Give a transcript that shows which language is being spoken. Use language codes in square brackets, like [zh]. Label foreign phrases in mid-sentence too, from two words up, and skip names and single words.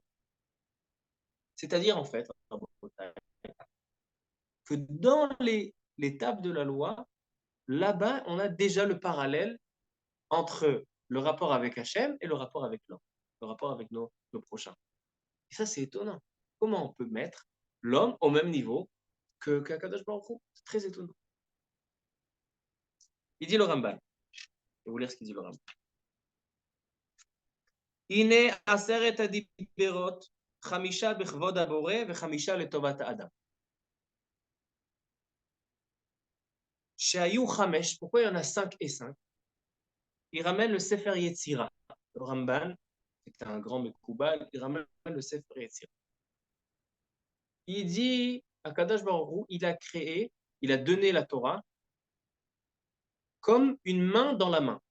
[fr] C'est-à-dire, en fait, que dans les tables de la loi, là-bas, on a déjà le parallèle entre le rapport avec Hachem et le rapport avec l'homme, le rapport avec nos prochains. Et ça, c'est étonnant. Comment on peut mettre l'homme au même niveau que [he] קדוש ברוך הוא? [fr] C'est très étonnant. Il dit le Ramban. Je vais vous lire ce qu'il dit le Ramban. [he] אין עשרת הדברות חמישה בכבוד הבורא וחמישה לטובת אדם. שהיו חמש, [fr] pourquoi il y en a 5 et 5? Il ramène le Sefer Yetzira. Le Ramban, c'est un grand Mekoubal, il ramène le Sefer Yetzira. Il dit, [he] הקדוש ברוך הוא, [fr] il a créé, il a donné la Torah comme une main dans la main.